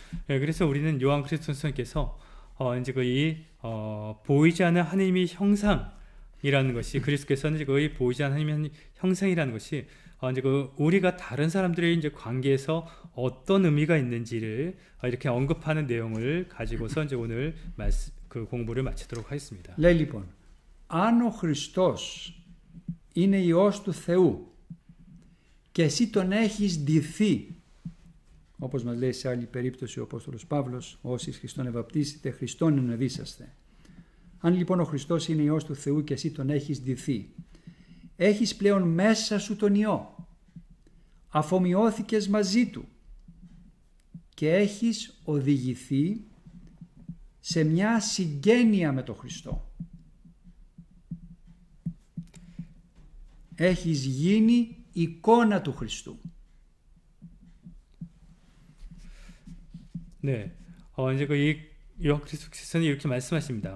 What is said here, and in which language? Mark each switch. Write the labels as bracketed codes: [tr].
[ko] 예, 그래서 우리는 요한 그리스도께서 이제 거의 보이지 않는 하나님의 형상이라는 것이 그리스도께서는 거의 보이지 않는 하나님의 형상이라는 것이 이제 우리가 다른 사람들의 이제 관계에서 어떤 의미가 있는지를 이렇게 언급하는 내용을 가지고서 이제 오늘 그 공부를 마치도록 하겠습니다. [el] Λέει λοιπόν, αν ο Χριστός είναι Υιός του Θεού και εσύ τον έχεις ντυθεί, όπως μας λέει σε άλλη περίπτωση ο Απόστολος Παύλος, όσοι Χριστόν ευαπτίσετε, Χριστόν ενεδίσαστε. Αν λοιπόν ο Χριστός είναι Υιός του Θεού και εσύ τον έχεις ντυθεί, έχεις πλέον μέσα σου τον Υιό, αφομοιώθηκες μαζί του και έχεις οδηγηθεί σε μια συγγένεια με τον Χριστό. Έχεις γίνει εικόνα του Χριστού. [ko] 네, 이제 이 요한 그리스도께서는 이렇게 말씀하십니다.